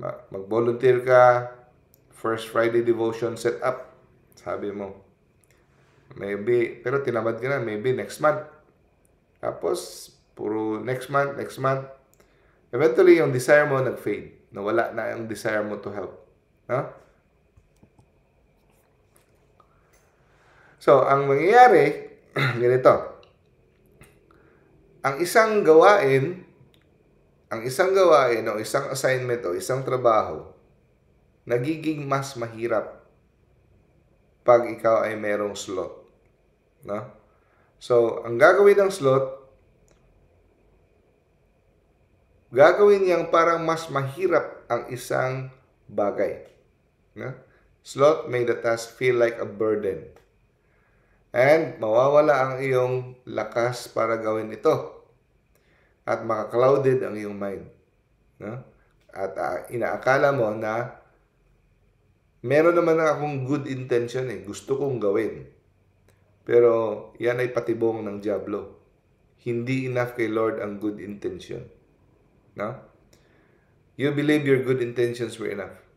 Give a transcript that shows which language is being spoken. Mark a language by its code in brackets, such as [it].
[tl] Mag-volunteer ka, First Friday devotion set up. Sabi mo, maybe, pero tinamad ka na, maybe next month. Tapos, puro next month. Eventually, yung desire mo nag-fade. Nawala na yung desire mo to help. No? So, ang mangyayari, ganito. Ang isang gawain, o isang assignment, o isang trabaho, nagiging mas mahirap pag ikaw ay merong sloth. No? So, ang gagawin ng sloth, gagawin niyang parang mas mahirap ang isang bagay. No? [en] Sloth made the task feel like a burden. [tl] And mawawala ang iyong lakas para gawin ito. At maka-clouded ang iyong mind. No? At inaakala mo na meron naman akong good intention gusto kong gawin. Pero yan ay patibong ng diablo. Hindi enough kay Lord ang good intention. No? [en] You believe your good intentions were enough.